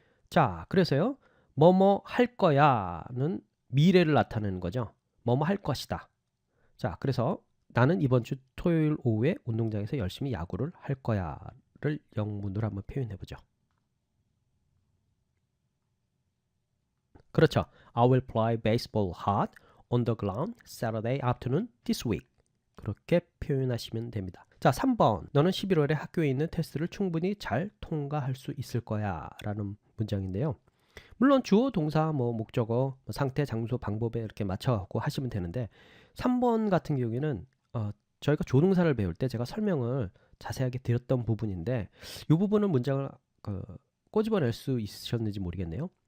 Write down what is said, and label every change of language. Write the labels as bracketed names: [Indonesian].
[Korean] 자, 그래서요, 뭐뭐 할 거야는 미래를 나타내는 거죠. 뭐뭐 할 것이다. 자, 그래서 나는 이번 주 토요일 오후에 운동장에서 열심히 야구를 할 거야를 영문으로 한번 표현해 보죠. 그렇죠. [English] I will play baseball hard on the ground Saturday afternoon this week. [Korean] 그렇게 표현하시면 됩니다. 자, 3번. 너는 11월에 학교에 있는 테스트를 충분히 잘 통과할 수 있을 거야 라는 문장인데요. 물론 주어, 동사, 목적어, 상태, 장소, 방법에 이렇게 맞춰갖고 하시면 되는데, 3번 같은 경우에는 저희가 조동사를 배울 때 제가 설명을 자세하게 드렸던 부분인데, 이 부분은 문장을 꼬집어낼 수 있으셨는지 모르겠네요.